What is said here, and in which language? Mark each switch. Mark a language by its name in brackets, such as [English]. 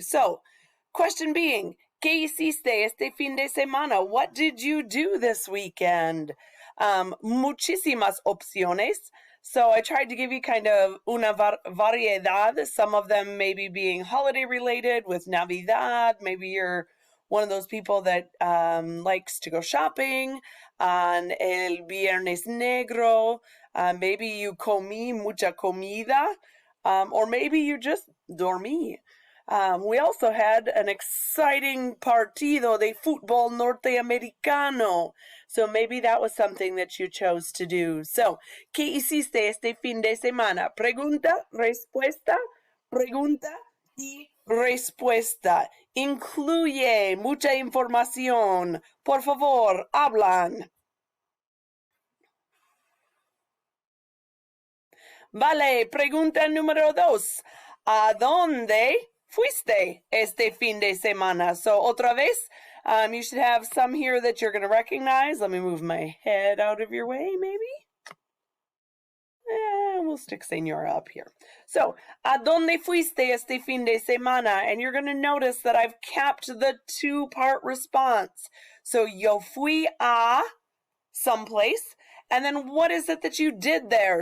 [English] So, question being, [Spanish] ¿qué hiciste este fin de semana? [English] What did you do this weekend? [Spanish] Muchísimas opciones. [English] So I tried to give you kind of [Spanish] una variedad, [English] some of them maybe being holiday related with Navidad. Maybe you're one of those people that likes to go shopping on [Spanish] el Viernes Negro. [English] Maybe you [Spanish] comí mucha comida, [English] or maybe you just [Spanish] dormí. [English] We also had an exciting [Spanish] partido de fútbol norteamericano. [English] So maybe that was something that you chose to do. [Spanish] So, ¿qué hiciste este fin de semana? Pregunta, respuesta, pregunta y respuesta. Incluye mucha información. Por favor, hablan. Vale, pregunta número 2. ¿A dónde fuiste este fin de semana? [English] So, [Spanish] otra vez, [English] you should have some here that you're going to recognize. Let me move my head out of your way, maybe. We'll stick Señora up here. [Spanish] So, ¿a dónde fuiste este fin de semana? [English] And you're going to notice that I've kept the two-part response. [Spanish] So, yo fui a [English] someplace. And then what is it that you did there?